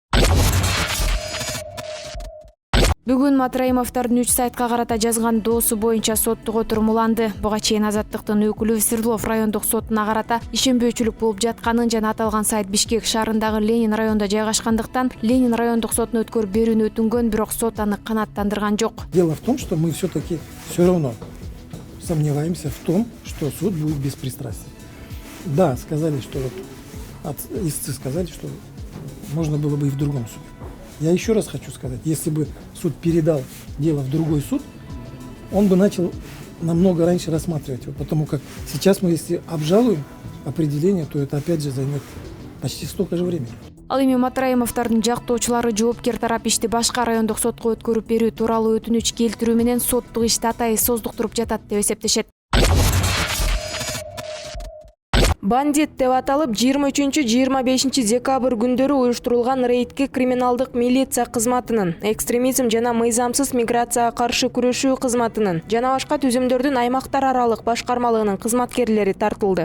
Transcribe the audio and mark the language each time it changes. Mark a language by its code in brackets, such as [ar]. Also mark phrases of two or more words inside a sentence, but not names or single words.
[ky] Бүгүн Матраимовдордун 3 сайтка карата жазган доосу боюнча соттук отурумуланды. Буга чейин Азаттыктын өкүлү Свердлов райондук сотуна карата ишенбөөчүлүк болуп жатканын жана аталган сайт Бишкек шаарындагы Ленин районунда жайгашкандыктан Ленин райондук сотуна өткөрүп берүүнү өтүнгөн, бирок сот аны канааттандырган жок. [ru] Дело в том, что мы все-таки все равно сомневаемся в том, что суд будет беспристрастен. Да, сказали, что истцы сказали, что можно было бы и в другом суде. Я еще раз хочу сказать, если бы суд передал дело в другой суд, он бы начал намного раньше рассматривать его, потому как сейчас мы, если обжалуем определение, то это опять же займет почти столько же времени. [ky] Ал эми Матраимовдордун жактоочулары жоопкер тарап ишти башка райондук сотко өткөрүп берүү тууралуу өтүнүч келтирүү менен соттук ишти атайын создуктуруп жатат деп эсептешет. Бандит деп аталып 23-25 декабрь күндөрү уюштурулган рейдке криминалдык милиция кызматынын, экстремизм жана мыйзамсыз миграцияга каршы күрөшүү кызматынын жана башка түзүмдөрдүн аймактар аралык башкармалыгынын кызматкерлери тартылды.